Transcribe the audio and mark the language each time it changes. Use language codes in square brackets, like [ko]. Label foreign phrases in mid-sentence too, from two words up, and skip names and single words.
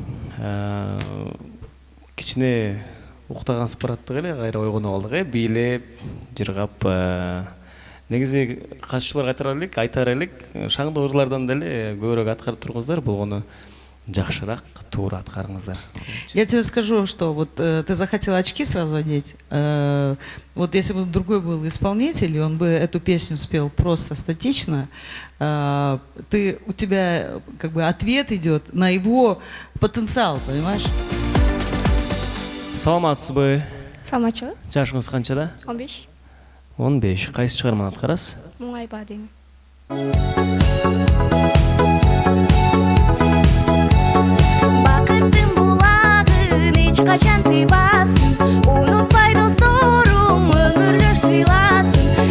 [ky] Кичине уктаган спораттык эле кайра ойгонуп алдык, бийлеп, жыргап. Негизи катышууларга айтар элек, шаңдуу ырлардан деле көбүрөөк аткарып тургуңуздар, болгону жакшыраак туура аткарыңыздар. [ru] Я тебе скажу, что вот ты захотел очки сразу одеть. Вот если бы другой был исполнитель, и он бы эту песню спел просто статично, у тебя как бы ответ идет на его потенциал, понимаешь? [ky] Саламатсызбы? Саламатчылык. Жашыңыз канчада? 15. 15. Кайсы чыгарманы аткарасыз? Муңайба дейм. Бакыттын булагын эч качан тыйбасын, унутпай досторум өмүрлөр сыйласын.